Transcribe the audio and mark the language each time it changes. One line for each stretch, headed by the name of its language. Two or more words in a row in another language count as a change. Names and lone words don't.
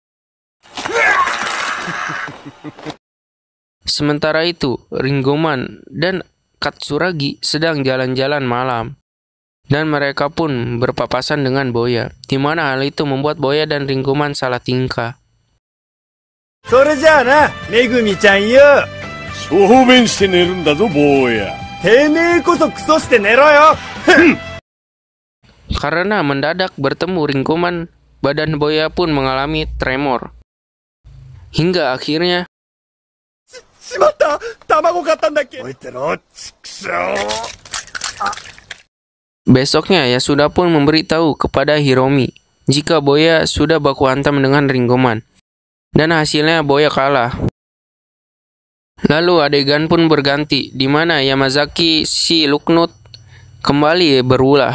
Indonesian: Sementara itu, Ringoman dan Katsuragi sedang jalan-jalan malam. Dan mereka pun berpapasan dengan Boya, di mana hal itu membuat Boya dan Ringoman salah tingkah.
Japanese: それじゃあな、めぐみちゃんよ。小便して寝るんだぞ、坊や。てめえこそクソして寝ろよ。
Indonesian: Karena mendadak bertemu Ringoman, badan Boya pun mengalami tremor. Hingga akhirnya
Japanese: しまった、卵買ったんだっけ。覚えてろ、ちくしょう。
Indonesian: besoknya Yasuda pun memberitahu kepada Hiromi jika Boya sudah baku hantam dengan Ringoman. Dan hasilnya Boya kalah. Lalu adegan pun berganti, di mana Yamazaki si Luknut kembali berulah.